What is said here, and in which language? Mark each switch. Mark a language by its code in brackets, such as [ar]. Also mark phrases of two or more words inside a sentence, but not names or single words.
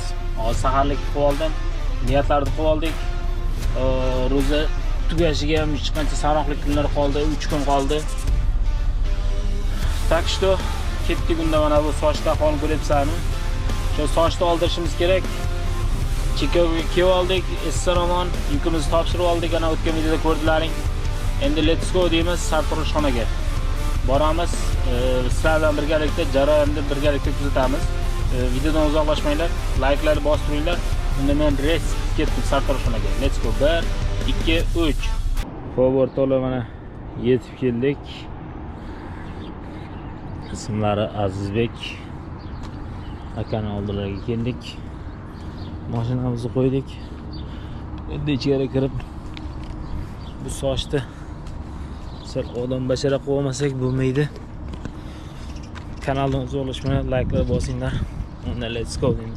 [uz] Hozir saharlik qilib oldim. Niyatlarni qilib oldik. Ro'za tugashiga ham hech qancha sanoqli kunlar qoldi, 3 kun qoldi. [ru] Tak что [uz] ketdik unda mana bu sochda holni ko'ryapsanmi? Shu sochni oldirishimiz kerak. Chikagoga kelib oldik. Essalomon, yukimizni topshirib oldik. Ana o'tgan videoda ko'rdilaring. Endi [en] let's go [uz] deymiz sartaroshxonaga. Boramiz. Sizlar bilan birgalikda jarayonni birgalikda kuzatamiz. Videodan uzoqlashmanglar, like'larni bostiringlar. Unda men res ketdim sartaroshxonaga. [en] Let's go. 1 2 3. [uz] Xo'p, o'rtoqlar, mana yetib keldik. Ismlari Azizbek. Akani oldilariga keldik. Mashinamizni qo'ydik. Endi ichkari kirib bu sochni sal odam bashara qilib olmasak bo'lmaydi. Kanaldan uzoqlashmanglar, like'lar bosinglar. Unda [en] let's go [uz] deymiz.